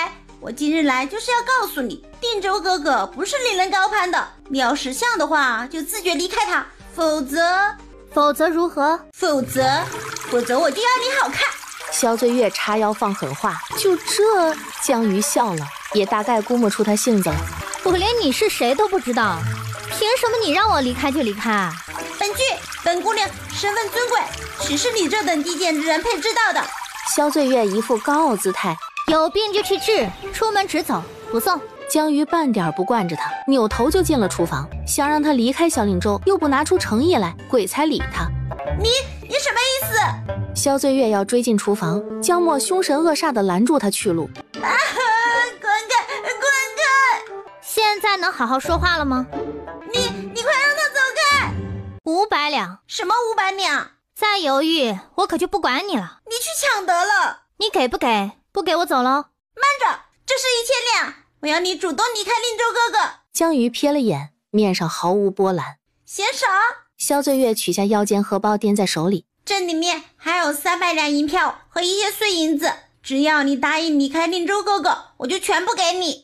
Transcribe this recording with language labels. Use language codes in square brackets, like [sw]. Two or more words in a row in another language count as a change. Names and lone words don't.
[zh] 我今日來就是要告訴你，定州哥哥不是令人高攀的，你要識相的話就自覺離開他，否則如何？否則我就要你好看。蕭醉月叉腰放狠話，就這？江瑜笑了，也大概估摸出他性子了。我連你是誰都不知道，憑什麼你讓我離開就離開啊？本姑娘身份尊貴，只是你這等低賤之人配知道的。蕭醉月一副高傲姿態，有病就去治，出門直走，不送。江瑜半點不慣着他，扭頭就進了廚房，想讓他離開蕭令州，又不拿出誠意來，鬼才理他。你什麼意思？蕭醉月要追進廚房，江默凶神惡煞地攔住他去路。滾開！現在能好好說話了嗎？你快讓他走開！500兩。什麼500兩？再猶豫，我可就不管你了。你去搶得了。你給不給？不給我走嘍。慢着，這是1000兩，我要你主動離開令州哥哥。江瑜瞥了眼，面上毫無波瀾。先生。肖醉月取下腰间荷包掂在手里，这裡面還有300两银票和一些碎银子，只要你答應離開令州哥哥，我就全部給你。